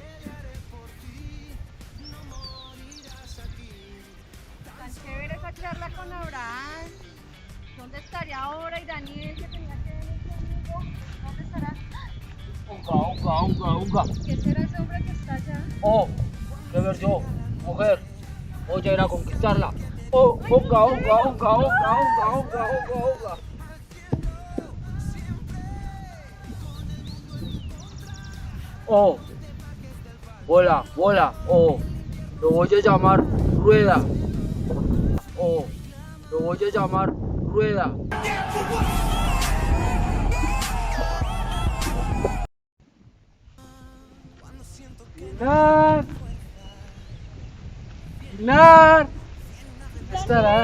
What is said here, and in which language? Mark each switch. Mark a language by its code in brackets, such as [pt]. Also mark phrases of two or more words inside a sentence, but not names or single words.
[es] Tan chévere esa charla con Abraham. ¿Dónde estaría ahora? Y Daniel, que tenía que venir conmigo. ¿Dónde estará? Unga, unga, unga, unga. ¿Qué será ese hombre que está allá? Oh, deber yo, mujer. Voy a ir a conquistarla. Oh, unga, unga, unga, unga, unga, unga, unga, unga. Oh, bola, bola, oh, lo voy a llamar rueda. Oh, lo voy a llamar rueda. Pilar, Pilar, ¿dónde estará?